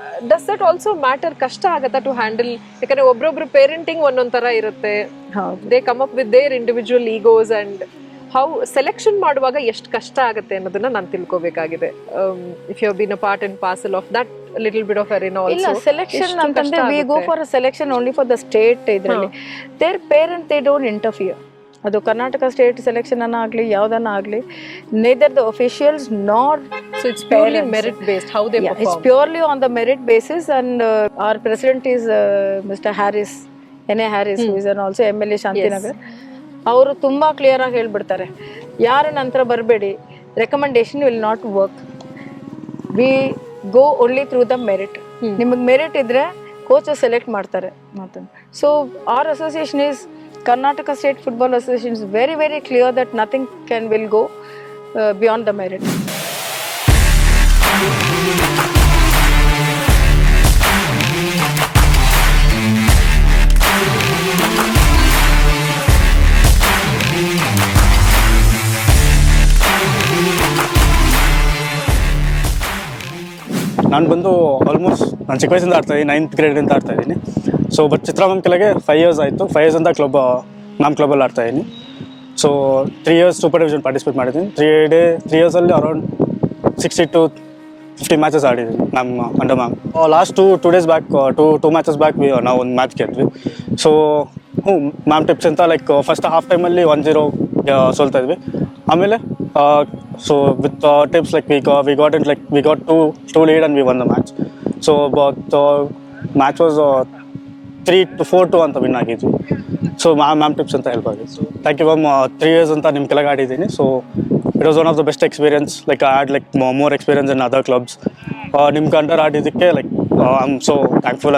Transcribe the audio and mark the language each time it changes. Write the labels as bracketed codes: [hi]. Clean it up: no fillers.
[en] Does that also matter? [kn] ಕಷ್ಟ ಆಗತ್ತಾ to handle? ಯಾಕಂದ್ರೆ ಒಬ್ರೊಬ್ರು ಪೇರೆಂಟಿಂಗ್ ಒಂದೊಂದ್ ತರ ಇರುತ್ತೆ. [en] they come up with their individual egos, and how selection [kn] ಮಾಡುವಾಗ ಎಷ್ಟು ಕಷ್ಟ ಆಗುತ್ತೆ ಅನ್ನೋದನ್ನ ನಾನು ತಿಳ್ಕೋಬೇಕಾಗಿದೆ. [en] If you have been a part and parcel of that little bit of arena also. [kn] ಇಲ್ಲ, ಸೆಲೆಕ್ಷನ್ ಅಂತಂದ್ರೆ [en] we go for a selection only for the state. [kn] ಇದರಲ್ಲಿ [en] their parents they don't interfere. [kn] ಅದು ಕರ್ನಾಟಕ ಸ್ಟೇಟ್ ಸೆಲೆಕ್ಷನ್ ಅನ್ನ ಆಗಲಿ ಯಾವುದನ್ನ ಆಗಲಿ, [en] neither the officials nor, so it's purely merit based how they perform. It's purely on the merit basis, and our president is Mr. Harris, N.A. Harris, who is also MLA Shantinagar. [kn] ಅವರು ತುಂಬಾ clear ಆಗಿ ಹೇಳ್ಬಿಡ್ತಾರೆ, ಯಾರ ನಂತರ ಬರಬೇಡಿ, [en] Recommendation will not work, we go only through the merit. [kn] ನಿಮಗೆ merit ಇದ್ರೆ coach select ಮಾಡ್ತಾರೆ ಮಾತು. [en] So our association is Karnataka State Football Association is very, very clear that nothing will go beyond the merit. [kn] ನಾನು ಬಂದು almost ನಾನು ಚಿಕ್ಕ ವಯಸ್ಸಿಂದ ಆಡ್ತಾಯಿದ್ದೀನಿ, 9th ಗ್ರೇಡಿಂದ ಆಡ್ತಾಯಿದ್ದೀನಿ. So but Chitra ma'am ಕೆಳಗೆ 5 years ಆಯಿತು. 5 years ಅಂತ ma'am ಕ್ಲಬ್ಬಲ್ಲಿ ಆಡ್ತಾಯಿದ್ದೀನಿ. So 3 years super division participate ಮಾಡಿದ್ದೀನಿ. 3 yearsಲ್ಲಿ around 60 to 50 matches ಆಡಿದ್ದೀನಿ ನಮ್ಮ under ma'am. [en] last two days back, two matches back [kn] ನಾವು ಒಂದು ಮ್ಯಾಚ್ ಗೆದ್ವಿ. ಸೊ ಮ್ಯಾಮ್ ಟಿಪ್ಸ್ ಅಂತ ಲೈಕ್ ಫಸ್ಟ್ ಹಾಫ್ ಟೈಮಲ್ಲಿ 1-0 ಸೋಲ್ತಾ ಇದ್ವಿ. ಆಮೇಲೆ [en] so with tips like we got two lead and we won the match. So but the match was 3-4 [kn] ಅಂತ win ಆಗಿದ್ವಿ. So ma'am tips ಅಂತ help ಆಗಿತ್ತು. [en] Thank you ma'am. 3 years [kn] ಅಂತ ನಿಮ್ಮ ಕೆಳಗೆ ಆಡಿದ್ದೀನಿ. [en] So it was one of the best experience. Like I had like more experience in other clubs. [kn] ನಿಮ್ಮ under ಆಡಿದ್ದಕ್ಕೆ [en] Like I am so thankful.